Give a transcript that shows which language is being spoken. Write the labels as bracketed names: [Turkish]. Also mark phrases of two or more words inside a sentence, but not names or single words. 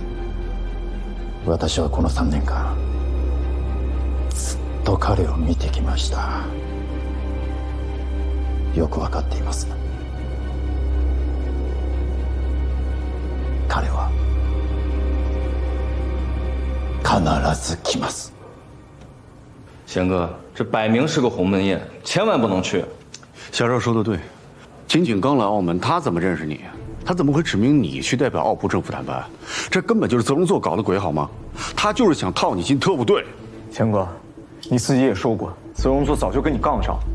[Japanese] 私はこの3年間ずっと彼を見てきました。よく分かっています。彼は必ず来ます。 [Chinese] 贤哥，这摆明是个鸿门宴，千万不能去。小赵说的对，金井刚来澳门，他怎么认识你？他怎么会指明你去代表澳葡政府谈判？这根本就是泽荣作搞的鬼，好吗？他就是想套你进特务队。钱哥，你自己也说过，泽荣作早就跟你杠上。